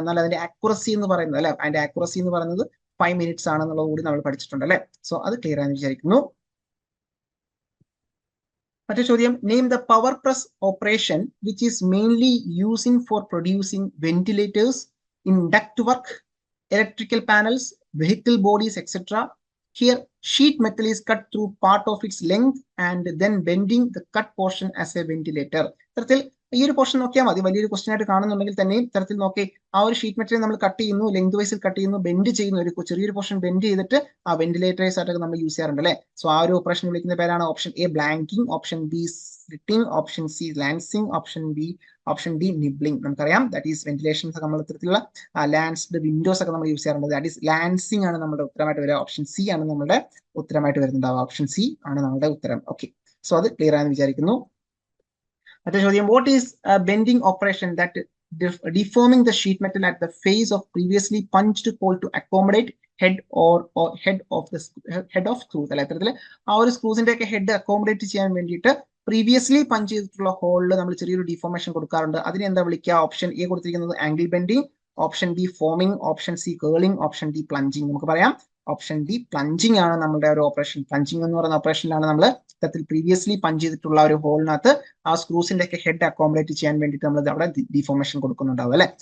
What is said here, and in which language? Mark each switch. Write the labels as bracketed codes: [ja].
[ml] എന്നാൽ അതിന്റെ ആക്യുറസി എന്ന് പറയുന്നത് അല്ലെ, അതിന്റെ ആക്യുറസി എന്ന് പറയുന്നത് 5 മിനിറ്റ്സ് ആണെന്നുള്ളത് കൂടി നമ്മൾ പഠിച്ചിട്ടുണ്ട് അല്ലെ. സോ അത് ക്ലിയർ ആണെന്ന് വിചാരിക്കുന്നു. മറ്റേ ചോദ്യം: [en] Name the power press operation which is mainly using for producing ventilators in duct work, electrical panels, vehicle bodies, etc. Here, sheet metal is cut through part of its length and then bending the cut portion as a ventilator. [ml] ഇത്തരത്തിൽ ഈ ഒരു portion നോക്കിയാൽ മതി. വലിയൊരു question ആയിട്ട് കാണുന്നുണ്ടെങ്കിൽ തന്നെ ഇത്തരത്തിൽ നോക്കി ആ ഒരു ഷീറ്റ് മെറ്റീരിയൽ നമ്മൾ കട്ട് ചെയ്യുന്നു, ലെങ്ത് വൈസിൽ കട്ട് ചെയ്യുന്നു, ബെൻഡ് ചെയ്യുന്നു, ഒരു ചെറിയൊരു പോർഷൻ ബെൻഡ് ചെയ്തിട്ട് ആ വെന്റിലേറ്റേഴ്സ് ആയിട്ടൊക്കെ നമ്മൾ യൂസ് ചെയ്യാറുണ്ട് അല്ലെ. സോ ആ ഒരു ഓപ്പറേഷൻ വിളിക്കുന്ന പേരാണ് option A blanking, option B slitting, option C lancing, option D nibbling. നമുക്കറിയാം ദാറ്റ് ഈസ് വെന്റിലേഷൻ ഒക്കെ നമ്മൾ ഇത്തരത്തിലുള്ള ലാൻസ്ഡ് വിൻഡോസ് ഒക്കെ നമ്മൾ യൂസ് ചെയ്യാറുണ്ട്. ദാറ്റ് ഈസ് ലാൻസിങ് ആണ് നമ്മുടെ ഉത്തരമായിട്ട് വരിക. ഓപ്ഷൻ സി ആണ് നമ്മുടെ ഉത്തരമായിട്ട് വരുന്നുണ്ടാവുക. ഓപ്ഷൻ സി ആണ് നമ്മുടെ ഉത്തരം. ഓക്കെ, സോ അത് ക്ലിയർ ആണെന്ന് വിചാരിക്കുന്നു. മറ്റേ ചോദ്യം: [en] what is bending operation that deforming the sheet metal at the face of previously punched hole to accommodate head of screws [ml] അല്ലെ. ഇത്തരത്തിൽ ആ ഒരു സ്ക്രൂസിന്റെ ഒക്കെ ഹെഡ് അക്കോമഡേറ്റ് ചെയ്യാൻ വേണ്ടിയിട്ട് പ്രീവിയസ്ലി പഞ്ച് ചെയ്തിട്ടുള്ള ഹോളിൽ നമ്മൾ ചെറിയൊരു ഡിഫോർമേഷൻ കൊടുക്കാറുണ്ട്. അതിനെ എന്താ വിളിക്കുക? ഓപ്ഷൻ എ കൊടുത്തിരിക്കുന്നത് angle bending, option B foaming, option C curling, option D പ്ലഞ്ചിങ്. നമുക്ക് പറയാം ഓപ്ഷൻ ഡി പ്ലഞ്ചിങ് ആണ് നമ്മുടെ ഒരു ഓപ്പറേഷൻ. പ്ലഞ്ചിങ് എന്ന് പറയുന്ന ഓപ്പറേഷനിലാണ് നമ്മൾ ഇത്തരത്തിൽ പ്രീവിയസ്ലി പഞ്ച് ചെയ്തിട്ടുള്ള ഒരു ഹോളിനകത്ത് ആ സ്ക്രൂസിന്റെ ഒക്കെ ഹെഡ് അക്കോമഡേറ്റ് ചെയ്യാൻ വേണ്ടിയിട്ട് നമ്മൾ അവിടെ ഡിഫോർമേഷൻ കൊടുക്കുന്നുണ്ടാവും അല്ലെ.